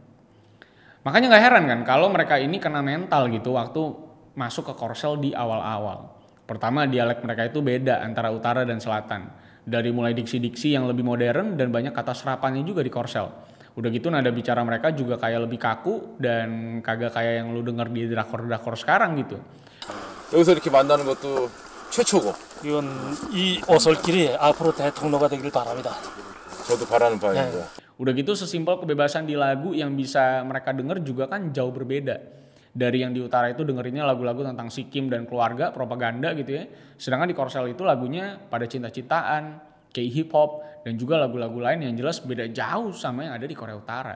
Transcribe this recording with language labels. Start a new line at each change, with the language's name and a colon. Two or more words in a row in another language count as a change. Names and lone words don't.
Indonesian: Makanya nggak heran kan kalau mereka ini kena mental gitu waktu masuk ke Korsel di awal-awal. Pertama, dialek mereka itu beda antara utara dan selatan. Dari mulai diksi-diksi yang lebih modern dan banyak kata serapannya juga di Korsel. Udah gitu nada bicara mereka juga kayak lebih kaku dan kagak kayak yang lu denger di drakor-drakor sekarang gitu.
Korean: 여기서 이렇게 만나는 것도 최초고. 이건 이 오솔길이 앞으로 대통로가 되길 바랍니다. 저도 바라는 바입니다.
Indonesian: Udah gitu sesimpel kebebasan di lagu yang bisa mereka denger juga kan jauh berbeda. Dari yang di utara itu dengerinnya lagu-lagu tentang Sikkim dan keluarga, propaganda gitu ya. Sedangkan di Korsel itu lagunya pada cinta-cintaan, K-hip hop, dan juga lagu-lagu lain yang jelas beda jauh sama yang ada di Korea Utara.